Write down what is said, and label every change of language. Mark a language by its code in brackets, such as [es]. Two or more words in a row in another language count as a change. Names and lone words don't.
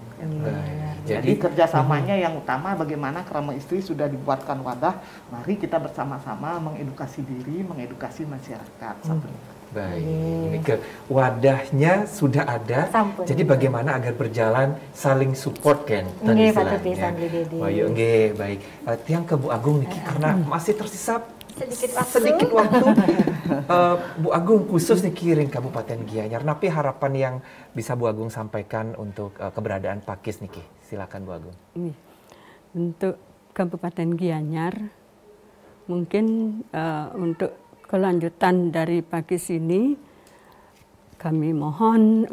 [id] Jadi kerjasamanya yang utama bagaimana Krama Istri sudah dibuatkan wadah, mari kita bersama-sama mengedukasi diri, mengedukasi masyarakat. Baik, ini ke wadahnya sudah ada. Jadi bagaimana agar berjalan saling support kan? [ban] Nggih, patut pisan Dede. [id] Bayu, nggih, baik. Tiang ke Bu Agung niki karena masih tersisa sedikit waktu. Bu Agung khusus nih kirim Kabupaten Gianyar. Napi harapan yang bisa Bu Agung sampaikan untuk keberadaan Pakis niki. Silakan Bu Agung. Untuk Kabupaten Gianyar, mungkin untuk kelanjutan dari Pakis ini, kami mohon